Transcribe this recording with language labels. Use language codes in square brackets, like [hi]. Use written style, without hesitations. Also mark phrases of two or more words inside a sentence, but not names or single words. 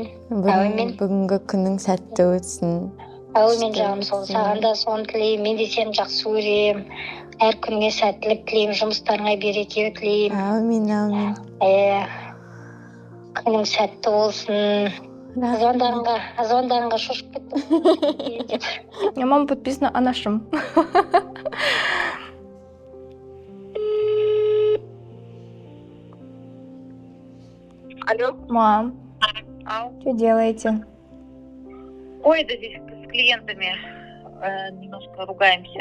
[kk] Бүгінгі күнің сәтті өтсін. Әумин, жаным, сол. Саған да соны тілеймін. Мен де сені жақсы көремін. Әр күнге сәттілік тілеймін, жұмыстарыңа береке тілеймін. Әумин. Күнің сәтті болсын. Звондарыңға шошып кеттім. [ru] Мама подписана о нашем. Алло. Мам, Ау. что делаете? Ой, да здесь с клиентами немножко ругаемся.